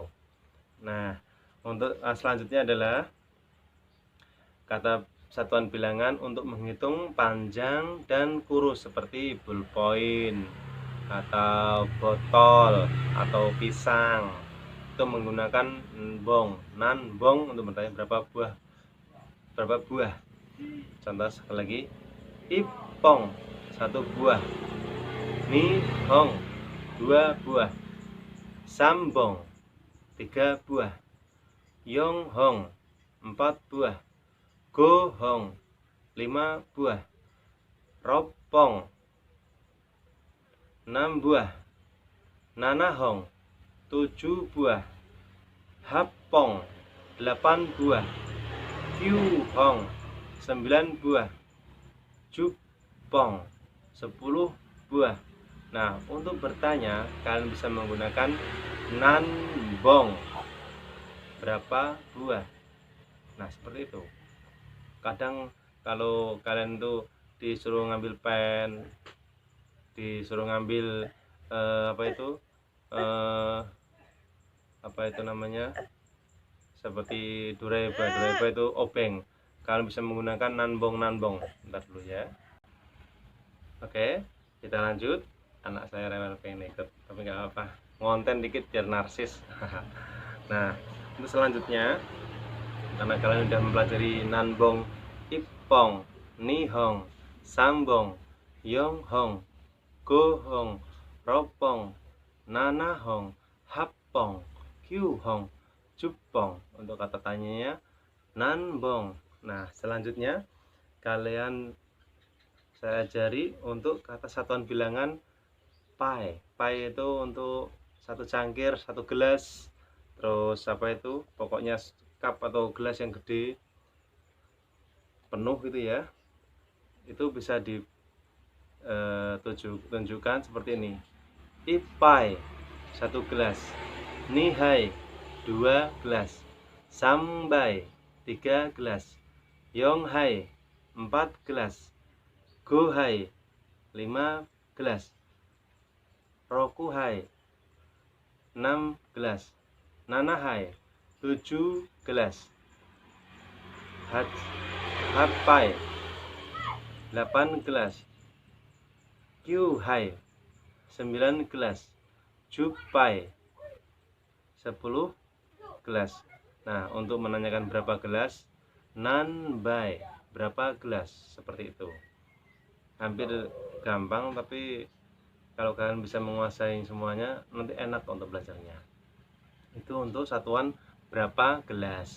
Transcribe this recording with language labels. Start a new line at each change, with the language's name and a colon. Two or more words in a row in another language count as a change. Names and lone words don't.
Indonesian: Nah, untuk selanjutnya adalah kata satuan bilangan untuk menghitung panjang dan kurus seperti ballpoint atau botol atau pisang. Itu menggunakan nanbong. Nanbong untuk bertanya berapa buah. Contoh sekali lagi, ipong 1 buah, nihong 2 buah, sambong 3 buah, yonghong 4 buah, gohong 5 buah, ropong 6 buah, nanahong 7 buah, hapong 8 buah, kyuhong 9 buah, jupong 10 buah. Nah, untuk bertanya kalian bisa menggunakan nanbong berapa buah. Nah, seperti itu. Kadang kalau kalian tuh disuruh ngambil pen, disuruh ngambil apa itu namanya, seperti dureba itu obeng, kalian bisa menggunakan nanbong. Bentar dulu ya. Oke, kita lanjut. Anak saya rewel pengen ikut, tapi nggak apa, ngonten dikit biar narsis. Nah, untuk selanjutnya, karena kalian sudah mempelajari
Japanese: 何本、一本、二本、三本、四本、五本、六本、七本、八本、九本、十本.
Indonesian: Untuk kata tanyanya nanbong. Nah, selanjutnya kalian saya ajari untuk kata satuan bilangan pai. Pai itu untuk 1 cangkir, 1 gelas. Terus pokoknya cup atau gelas yang gede penuh gitu ya. Itu bisa ditunjukkan seperti ini. Ipai 1 gelas, nihai 2 gelas, sambai 3 gelas, yonghai 4 gelas, gohai 5 gelas, rokuhai 6 gelas, nanahai 7 gelas, hapai 8 gelas, kyuhai 9 gelas, jupai 10 gelas. Nah, untuk menanyakan berapa gelas, nanbai berapa gelas, seperti itu. Hampir gampang, tapi kalau kalian bisa menguasai semuanya nanti enak untuk belajarnya. Itu untuk satuan berapa gelas.